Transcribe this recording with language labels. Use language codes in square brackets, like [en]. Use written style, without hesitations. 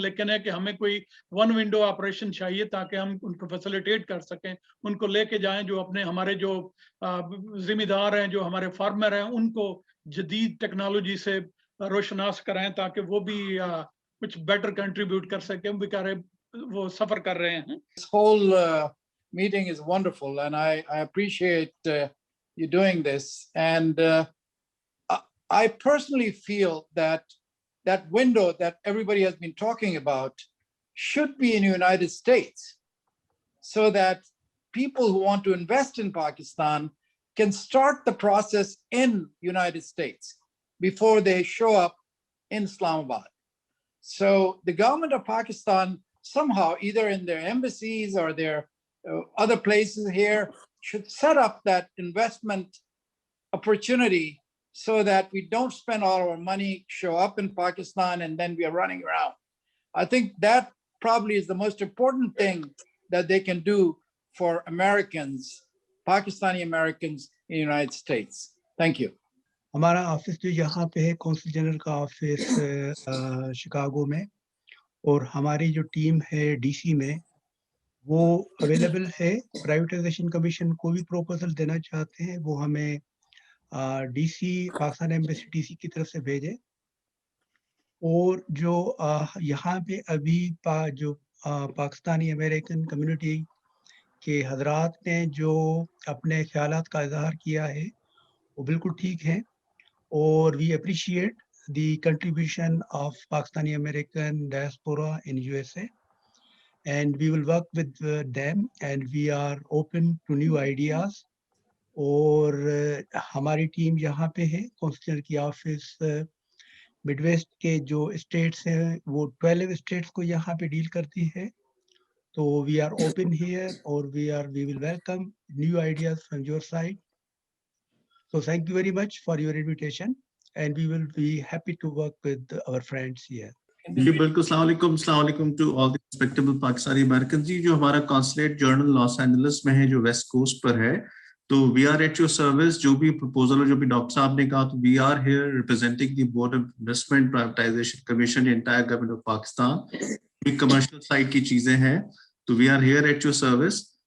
[hi] लेकिन है कि हमें कोई 1 विंडो ऑपरेशन चाहिए ताकि हम उनको फैसिलिटेट कर सकें, उनको लेके जाएं, जो अपने हमारे जो जिम्मेदार हैं, जो हमारे फार्मर हैं, उनको जदीद टेक्नोलॉजी से रोशनास कराएं ताकि वो भी कुछ बेटर कंट्रीब्यूट कर सकें. बेचारे वो सफर कर रहे हैं. [en] This whole meeting is wonderful, and I appreciate you doing this. And I personally feel that window that everybody has been talking about should be in the United States, so that people who want to invest in Pakistan can start the process in United States before they show up in Islamabad. So the government of Pakistan somehow, either in their embassies or their other places here should set up that investment opportunity so that we don't spend all our money, show up in Pakistan, and then we are running around. I think that probably is the most important thing that they can do for Americans, Pakistani Americans in the United States. Thank you. [hi] हमारा office जो यहाँ पे है consul general का office Chicago में, और हमारी जो टीम है डीसी में वो अवेलेबल है। प्राइवेटाइजेशन कमीशन को भी प्रपोजल देना चाहते हैं वो हमें डीसी पाकिस्तान एम्बेसी डीसी की तरफ से भेजे। और जो यहाँ पे अभी जो पाकिस्तानी अमेरिकन कम्युनिटी के हजरात ने जो अपने ख्यालात का इजहार किया है वो बिल्कुल ठीक है, और [en] We appreciate the contribution of Pakistani American diaspora in USA, and we will work with them, and we are open to new ideas. [hi] और हमारी टीम यहाँ पे है कौंसिलर की ऑफिस मिडवेस्ट के जो स्टेट्स हैं वो 12 स्टेट्स को यहाँ पे डील करती है, तो [en] we are open here, [hi] और [en] we will welcome new ideas from your side. So thank you very much for your invitation, and we will be happy to work with our friends here. [hi] जी बिल्कुल, [en] अस्सलाम वालेकुम to all the respectable Pakistani Americans। [hi] जी जो हमारा consulate journal Los Angeles में है जो west coast पर है, तो [en] We are at your service. [hi] जो भी प्रपोजल और जो भी डॉक्टर साहब ने कहा, तो [en] We are here representing the board of investment privatisation commission entire government of Pakistan. [hi] Commercial side की चीजें हैं, तो [en] We are here at your service.